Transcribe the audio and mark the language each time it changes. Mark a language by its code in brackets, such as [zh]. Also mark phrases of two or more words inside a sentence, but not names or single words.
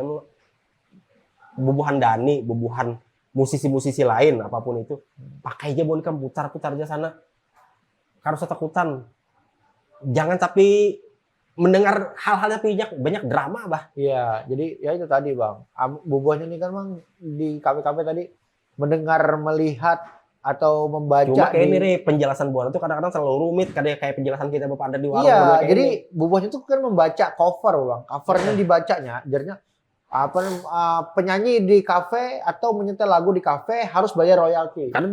[id] Bubuhan Dani, bubuhan musisi-musisi lain apapun itu, pakai aja boneka putar-putar aja sana. Harus takutan. Jangan tapi mendengar hal-hal yang banyak drama bah. Jadi ya itu tadi bang. Bubuhannya ini kan bang di KPKP tadi mendengar, melihat atau membaca. Cuma kayak ini penjelasan bubuhan itu kadang-kadang selalu rumit. Kayak penjelasan kita bapak ada di warung. Jadi bubuhannya itu kan membaca cover bang. Covernya dibacanya, jadinya penyanyi di kafe atau menyetel lagu di kafe harus bayar royalti.